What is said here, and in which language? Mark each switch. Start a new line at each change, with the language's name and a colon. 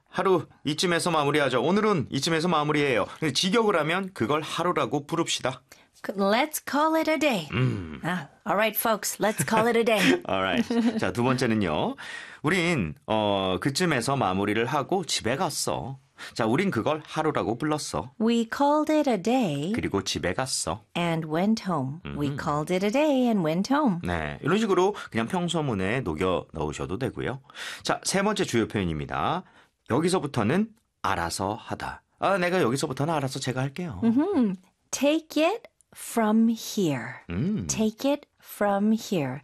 Korean: 하루 이쯤에서 마무리하죠. 오늘은 이쯤에서 마무리해요. 직역을 하면 그걸 하루라고 부릅시다.
English: Let's call it a day. All right, folks. Let's call it a day. All right.
Korean: 자, 두 번째는요. 우린 그쯤에서 마무리를 하고 집에 갔어. 자, 우린 그걸 하루라고 불렀어.
English: We called it a day.
Korean: 그리고 집에 갔어.
English: And went home. We called it a day and went home.
Korean: 네, 이런 식으로 그냥 평소문에 녹여 넣으셔도 되고요. 자, 세 번째 주요 표현입니다. 여기서부터는 알아서 하다. 아, 내가 여기서부터는 알아서 제가 할게요.
English: Mm-hmm. Take it from here. Take it from here.